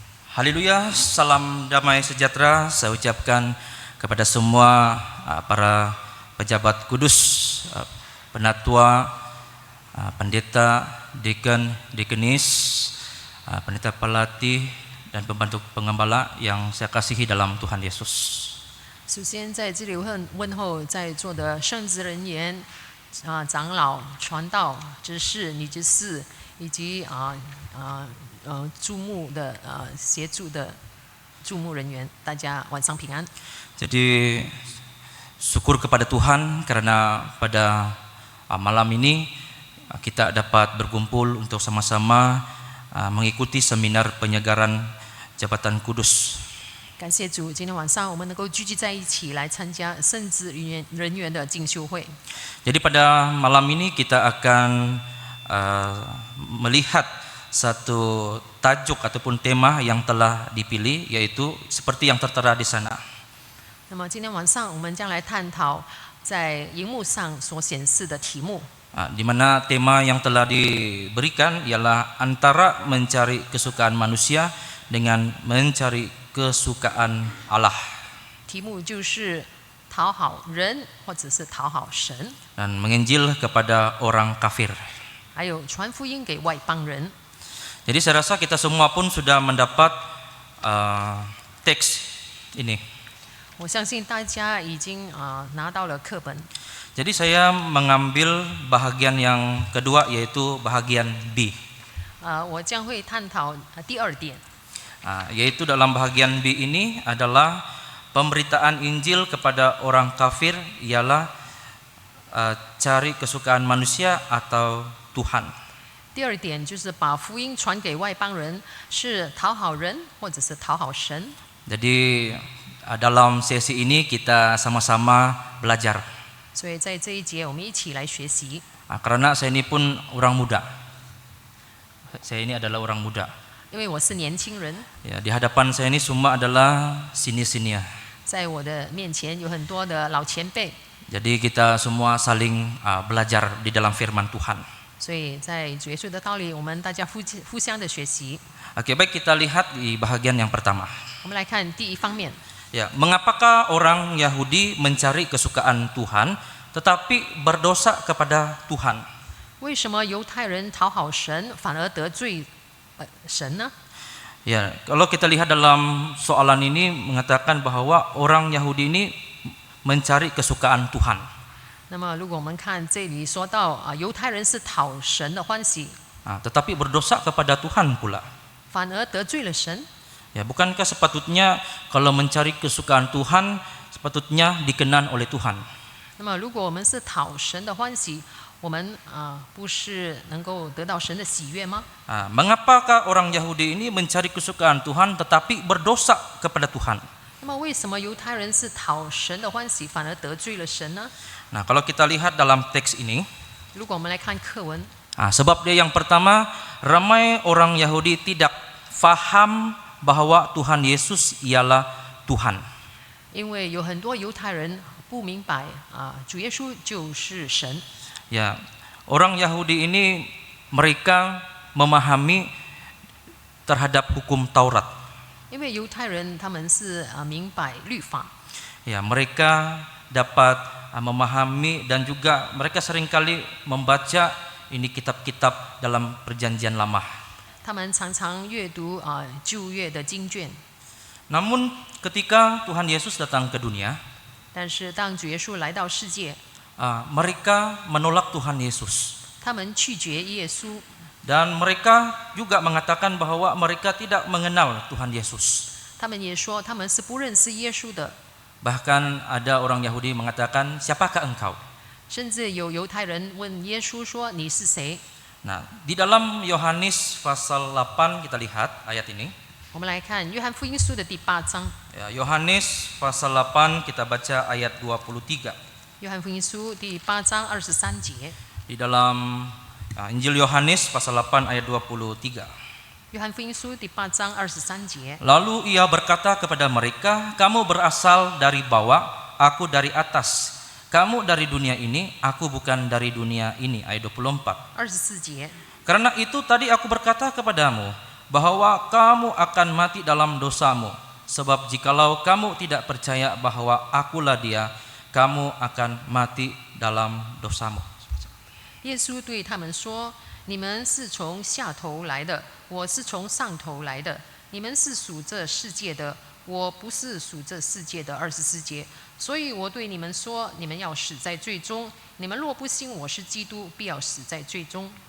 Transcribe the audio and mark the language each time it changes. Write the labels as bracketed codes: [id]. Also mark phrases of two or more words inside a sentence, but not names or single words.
[ms] Haleluya, salam damai sejahtera saya ucapkan kepada semua para pejabat kudus, penatua, pendeta, dekan, dekenis, pendeta pelatih dan pembantu pengembala yang saya kasihi dalam Tuhan Yesus. [zh] 首先在这里问候在座的圣职人员、长老、传道、执事、女执事，以及注目的协助的注目人员，大家晚上平安。 [ms] Jadi syukur kepada Tuhan karena pada malam ini kita dapat berkumpul untuk sama-sama mengikuti seminar penyegaran jabatan kudus. [zh] 感谢主，今天晚上我们能够聚集在一起来参加圣职人员的进修会。 [ms] Jadi pada malam ini kita akan melihat satu tajuk ataupun tema yang telah dipilih, yaitu seperti yang tertera di sana. [zh] 那么今天晚上我们将来探讨在荧幕上所显示的题目。 [ms] Di mana tema yang telah diberikan ialah antara mencari kesukaan manusia dengan mencari kesukaan Allah. [zh] 题目就是讨好人或者是讨好神， [ms] Dan menginjil kepada orang kafir. [zh] 还有传福音给外邦人。 [ms] Jadi saya rasa kita semua pun sudah mendapat teks ini. [zh] 我相信大家已经拿到了课本。 [ms] Jadi saya mengambil bahagian yang kedua, yaitu bahagian B. [zh] 我将会探讨第二点， [ms] Yaitu dalam bahagian B ini adalah pemberitaan Injil kepada orang kafir ialah cari kesukaan manusia atau Tuhan. [zh] 第二点就是把福音传给外邦人，是讨好人或者是讨好神。 [ms] Jadi dalam sesi ini kita sama-sama belajar. [zh] 所以在这一节我们一起来学习。 [ms] Karena saya ini pun orang muda. Saya ini adalah orang muda. [zh] 因为我是年轻人， [ms] Ya, di hadapan saya ini semua adalah senior-senior. [zh] 在我的面前有很多的老前辈， [ms] Jadi kita semua saling belajar di dalam firman Tuhan. [zh] 所以在主耶稣的道理，我们大家互相的学习。 [ms] Oke, baik, kita lihat di bahagian yang pertama. [zh] 我们来看第一方面， [ms] Ya, mengapakah orang Yahudi mencari kesukaan Tuhan tetapi berdosa kepada Tuhan? [zh] 为什么犹太人讨好神，反而得罪神呢？ [ms] Ya, kalau kita lihat dalam soalan ini mengatakan bahwa orang Yahudi ini mencari kesukaan Tuhan. [zh] 那么，如果我们看这里说到犹太人是讨神的欢喜， [ms] Tetapi berdosa kepada Tuhan pula. [zh] 反而得罪了神。 [ms] Ya, bukankah sepatutnya kalau mencari kesukaan Tuhan sepatutnya dikenan oleh Tuhan? [zh] 那么，如果我们是讨神的欢喜，我们不是能够得到神的喜悦吗？ [ms] Mengapakah orang Yahudi ini mencari kesukaan Tuhan tetapi berdosa kepada Tuhan? [zh] 那么，为什么犹太人是讨神的欢喜，反而得罪了神呢？ [ms] Nah, kalau kita lihat dalam teks ini, [zh] 如果我们来看课文， [ms] sebab dia yang pertama, ramai orang Yahudi tidak faham bahwa Tuhan Yesus ialah Tuhan. [zh] 因为有很多犹太人不明白主耶稣就是神。 [ms] Ya, orang Yahudi ini mereka memahami terhadap hukum Taurat. [zh] 因为犹太人他们是明白律法， [ms] Ya, mereka dapat memahami dan juga mereka seringkali membaca ini kitab-kitab dalam Perjanjian Lama. [zh] 他们常常阅读旧约的经卷。 [ms] Namun ketika Tuhan Yesus datang ke dunia, [zh] 但是当主耶稣来到世界， [ms] mereka menolak Tuhan Yesus. [zh] 他们拒绝耶稣， [ms] Dan mereka juga mengatakan bahwa mereka tidak mengenal Tuhan Yesus. [zh] 他们也说他们是不认识耶稣的。 [ms] Bahkan ada orang Yahudi mengatakan, siapakah engkau? [zh] 甚至有犹太人问耶稣说：“你是谁 [ms] Nah, di dalam Yohanes pasal 8 kita lihat ayat ini. [zh] 我们来看约翰福音书的第8章。 [ms] Ya, Yohanes pasal 8 kita baca ayat 23. [zh] 约翰福音书第8章23节。 [ms] Di dalam Injil Yohanes pasal 8 ayat 23. [zh] 约翰福音书第8章23节。 [ms] Lalu ia berkata kepada mereka, kamu berasal dari bawah, aku dari atas. Kamu dari dunia ini, aku bukan dari dunia ini. Ayat 24. [zh] 24节。 [ms] Karena itu tadi aku berkata kepadamu bahwa kamu akan mati dalam dosamu. Sebab jikalau kamu tidak percaya bahwa akulah Dia, kamu akan mati dalam dosamu. [zh] 耶稣对他们说：“你们是从下头来的，我是从上头来的。你们是属这世界的，我不是属这世界的。”24节。所以我对你们说，你们要死在罪中。你们若不信我是基督，必要死在罪中。